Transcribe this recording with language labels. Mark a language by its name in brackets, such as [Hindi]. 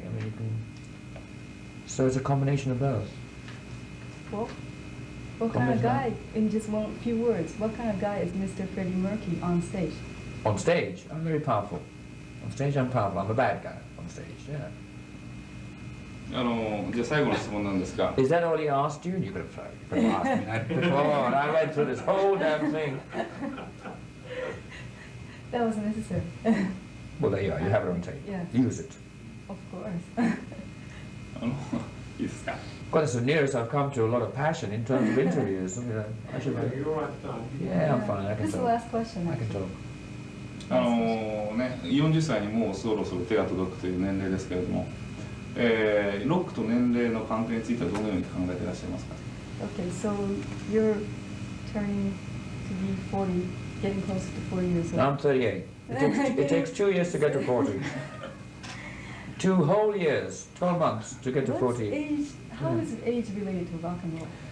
[English] I mean, so it's a combination of both. Well, what kind of guy, in just few words, what kind of guy is Mr. Freddie Mercury on stage? On stage, I'm very powerful. On stage, I'm powerful. I'm a bad guy on stage, yeah. [Japanese] じゃあ最後の質問なんですが。 [English] Is that all he asked you? You could have asked me that before, and I went through this whole damn thing. That was necessary. Well, there you are. You have it on tape. Yes. Use it. Of course. [Japanese] いいですか。 [English] Well, that's the nearest I've come to a lot of passion in terms of interviews. I should. Yeah, I'm fine. I can This is the talk. last question. I can talk. [Japanese] 40歳にもうそろそろ手が届くという年齢ですけれども、ロックと年齢の関係についてはどのように考えていらっしゃいますか。 [English] Okay, so you're turning to be 40, getting close to 40 years old. I'm 38. It takes 2 years to get to 40. 2 whole years, 12 months to get to 40. Age, how is age related to rock and roll?